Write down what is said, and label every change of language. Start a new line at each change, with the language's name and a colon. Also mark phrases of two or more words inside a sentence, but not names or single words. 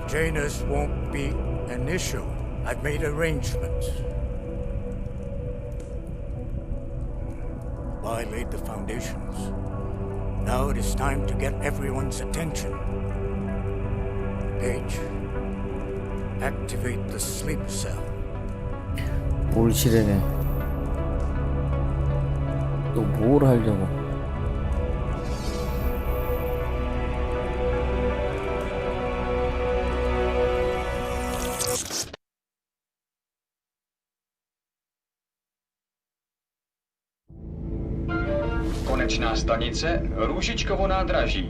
English: Janus won't be an issue. I've made arrangements. I laid the foundations. Now it is time to get everyone's attention. Page, activate the sleep cell.
Korean: 뭘 실행해? 또 뭘 하려고?
Czech: Konečná stanice Růžičkovo nádraží.